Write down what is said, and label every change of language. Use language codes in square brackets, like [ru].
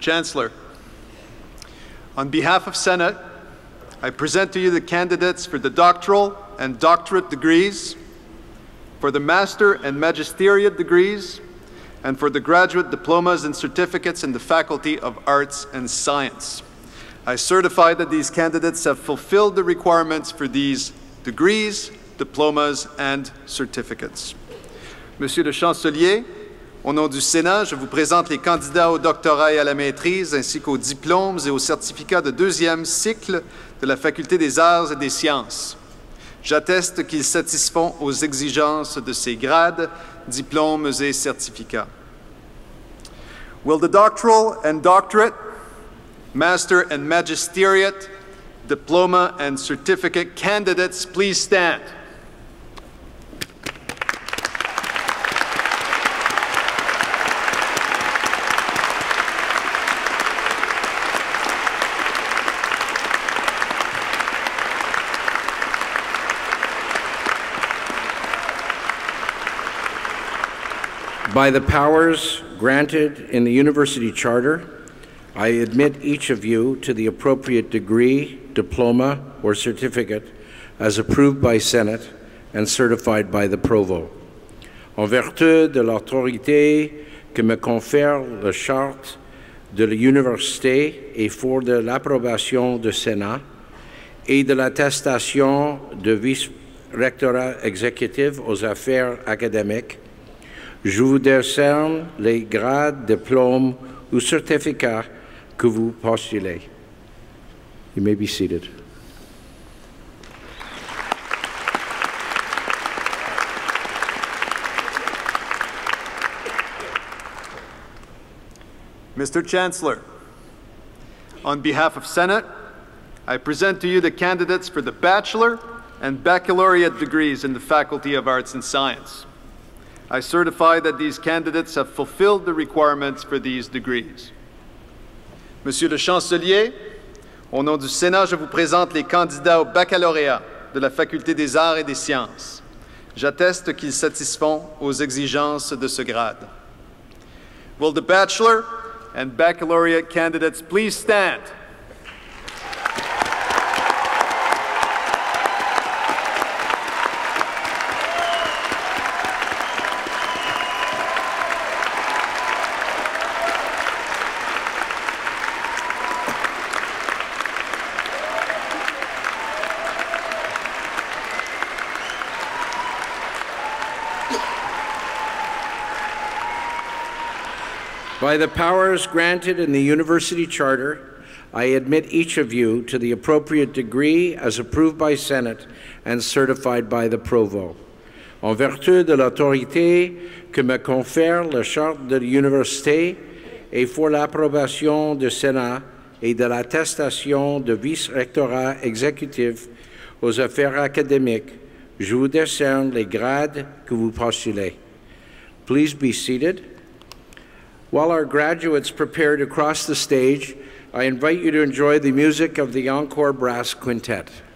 [en] Chancellor, on behalf of Senate, I present to you the candidates for the doctoral and doctorate degrees, for the master and magisteriate degrees, and for the graduate diplomas and certificates in the Faculty of Arts and Science. I certify that these candidates have fulfilled the requirements for these degrees, diplomas, and certificates. [fr] Monsieur le Chancelier, au nom du Sénat, je vous présente les candidats au doctorat et à la maîtrise, ainsi qu'aux diplômes et aux certificats de deuxième cycle de la Faculté des Arts et des Sciences. J'atteste qu'ils satisfont aux exigences de ces grades, diplômes et certificats. [en] Will the doctoral and doctorate, master and magisteriate, diploma and certificate candidates please stand? By the powers granted in the University Charter, I admit each of you to the appropriate degree, diploma, or certificate as approved by Senate and certified by the Provost. [fr] En vertu de l'autorité que me confère la Charte de l'Université et for de l'approbation du Sénat et de l'attestation de vice-rectorat exécutif aux affaires académiques, je vous décerne les grades, diplômes ou certificats que vous postulez. [en] You may be seated. Mr. Chancellor, on behalf of Senate, I present to you the candidates for the bachelor, and baccalaureate degrees in the Faculty of Arts and Science. I certify that these candidates have fulfilled the requirements for these degrees. [fr] Monsieur le Chancelier, au nom du Sénat, je vous présente les candidats au baccalauréat de la Faculté des Arts et des Sciences. J'atteste qu'ils satisfont aux exigences de ce grade. [en] Will the bachelor and baccalaureate candidates please stand? By the powers granted in the University Charter, I admit each of you to the appropriate degree as approved by Senate and certified by the Provost. [fr] En vertu de l'autorité que me confère la Charte de l'Université et pour l'approbation du Sénat et de l'attestation de vice-rectorat exécutif aux affaires académiques, je vous décerne les grades que vous postulez. [en] Please be seated. While our graduates prepare to cross the stage, I invite you to enjoy the music of the Encore Brass Quintet.